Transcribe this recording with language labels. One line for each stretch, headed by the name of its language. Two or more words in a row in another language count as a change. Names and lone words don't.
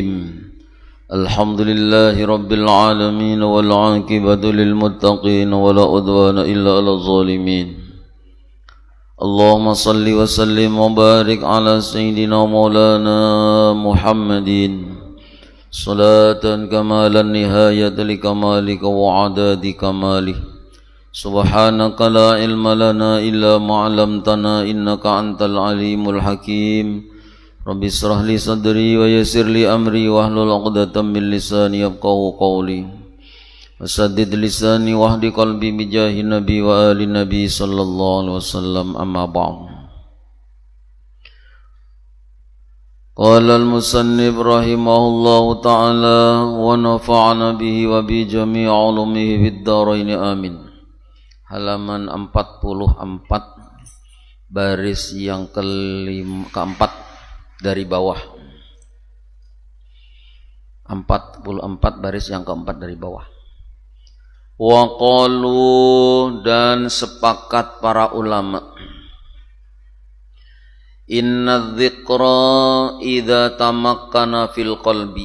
Arabic: الحمد لله رب العالمين والعاقبة للمتقين ولا عدوان إلا على الظالمين. اللهم صل وسلم وبارك على سيدنا مولانا محمد صلاة كمالا نهاية لكمالك وعدد كماله. سبحانك لا علم لنا إلا ما علمتنا إنك أنت العليم الحكيم. رب اشرح لي صدري ويسر لي أمري واحلل عقدة من لساني يفقهوا قولي. وسدد لساني واهد قلبي بجاه النبي وآل النبي صلى الله عليه وسلم أما بعد. قال المصنف رحمه الله تعالى ونفعنا به وبجميع علومه في الدارين آمين.
Indonesian: Halaman 44 baris yang keempat dari bawah. 44 baris yang keempat dari bawah.
Arabic: وقالوا,
Indonesian: dan sepakat para ulama,
Arabic: إن الذكر إذا تمكن في القلب.